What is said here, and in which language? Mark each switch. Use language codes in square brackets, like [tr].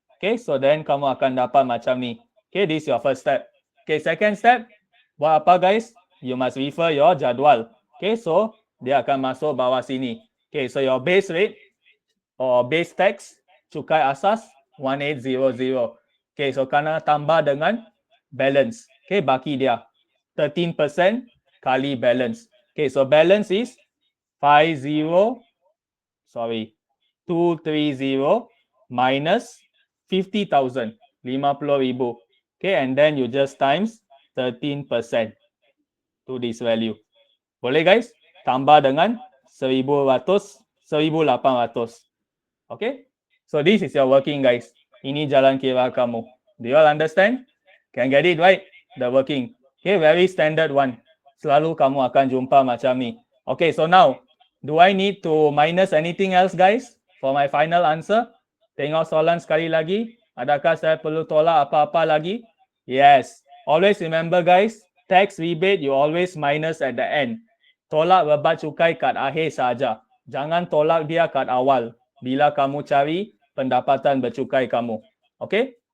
[ms] Okay, so then kamu akan dapat macam ni. [en] Okay, this is your first step. Okay, second step, [ms] buat apa, [en] guys? You must refer your jadual. Okay, so [ms] dia akan masuk bawah sini. [en] Okay, so your base rate or base tax [ms] cukai asas [en] 1800. [ms] Okay, so kena tambah dengan balance. Okay, baki dia 13% kali balance. [en] Okay, so balance is 230 minus 50,000, 50,000. Okay, and then you just times 13% to this value. [ms] Boleh, [en] guys? [ms] Tambah dengan 1,100, 1,800. [en] Okay, so this is your working, guys. [ms] Ini jalan kira kamu. [en] Do you all understand? Can get it right? The working. Okay, very standard one. [ms] Selalu kamu akan jumpa macam ni. [en] Okay, so now, do I need to minus anything else, guys? For my final answer? [ms] Tengok soalan sekali lagi. Adakah saya perlu tolak apa-apa lagi? [en] Yes. Always remember, guys, tax rebate you always minus at the end. [ms] Tolak rebat cukai kat akhir saja. Jangan tolak dia kat awal bila kamu cari pendapatan bercukai kamu. Okay?